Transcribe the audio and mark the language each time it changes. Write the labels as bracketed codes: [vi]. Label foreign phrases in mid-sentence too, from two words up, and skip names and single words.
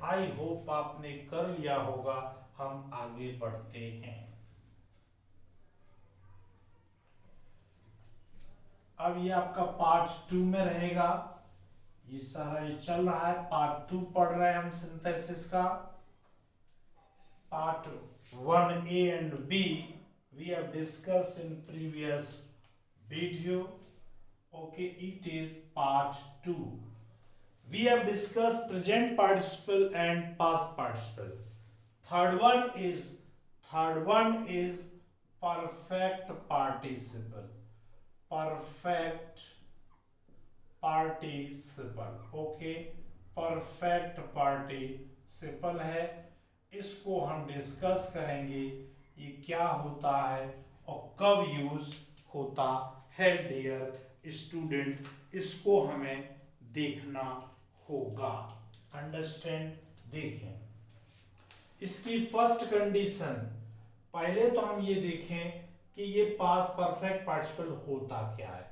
[en] I hope [hi] आपने कर लिया होगा। हम आगे बढ़ते हैं। अब ये आपका पार्ट 2 में रहेगा, ये सारा ये चल रहा है, पार्ट 2 पढ़ रहे हैं हम सिंथेसिस का। [en] पार्ट 1A and B we have discussed in previous video. Okay, it is part 2. We have discussed present participle and past participle. Third one is perfect participle. Perfect participle. [hi] Okay, [en] perfect participle [hi] है, इसको हम डिस्कस करेंगे ये क्या होता है और कब यूज होता है [en] dear student, [hi] इसको हमें देखना होगा। [en] अंडरस्टैंड? [hi] देखें इसकी [en] first condition, [hi] पहले तो हम ये देखें कि ये [en] past perfect participle [hi] होता क्या है।